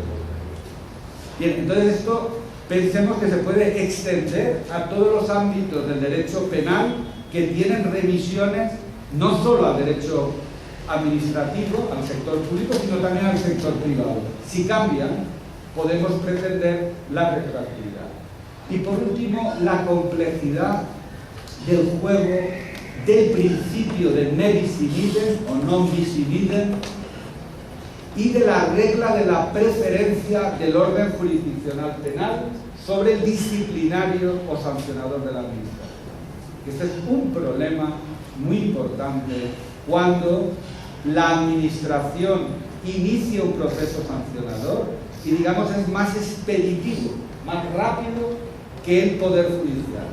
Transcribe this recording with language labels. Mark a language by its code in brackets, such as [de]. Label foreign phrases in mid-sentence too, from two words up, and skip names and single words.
[es] Bien, entonces esto pensemos que se puede extender a todos los ámbitos del derecho penal que tienen remisiones no solo al derecho administrativo, al sector público, sino también al sector privado. Si cambian, podemos pretender la retroactividad. Y por último, la complejidad del juego del principio de [la] ne bis in idem [es] o [la] non bis in idem [es] y de la regla de la preferencia del orden jurisdiccional penal sobre el disciplinario o sancionador de la administración. Este es un problema muy importante cuando la administración inicia un proceso sancionador y, digamos, es más expeditivo, más rápido que el Poder Judicial.